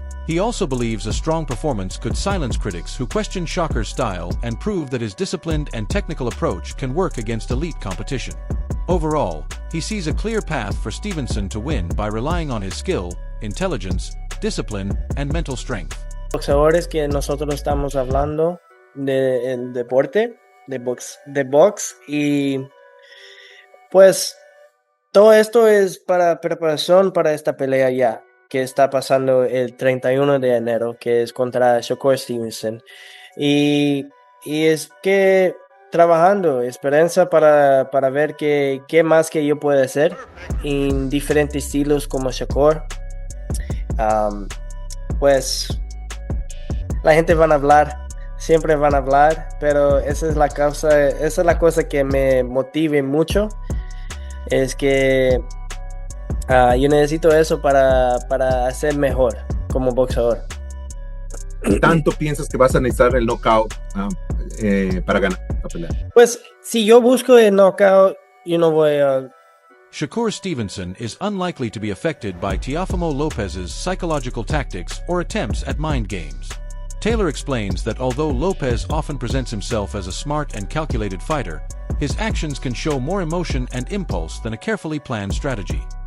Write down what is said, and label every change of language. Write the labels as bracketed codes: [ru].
[en] He also believes a strong performance could silence critics who question Shakur's style and prove that his disciplined and technical approach can work against elite competition. Overall, he sees a clear path for Stevenson to win by relying on his skill, intelligence, discipline, and mental strength. [es] Boxeadores que nosotros estamos hablando del deporte, de box, y pues todo esto es para preparación para esta pelea ya, que está pasando el 31 de enero, que es contra Shakur Stevenson. Y es que trabajando, esperanza para ver qué más que yo puedo hacer en diferentes estilos como Shakur. Pues la gente van a hablar, siempre van a hablar, pero esa es la cosa que me motive mucho, es que yo necesito eso para ser mejor como boxeador. ¿Tanto piensas que vas a necesitar el knockout para ganar la pelea? Pues si yo busco el knockout, yo no voy a... [en] Shakur Stevenson is unlikely to be affected by Teofimo Lopez's psychological tactics or attempts at mind games. Taylor explains that although Lopez often presents himself as a smart and calculated fighter, his actions can show more emotion and impulse than a carefully planned strategy.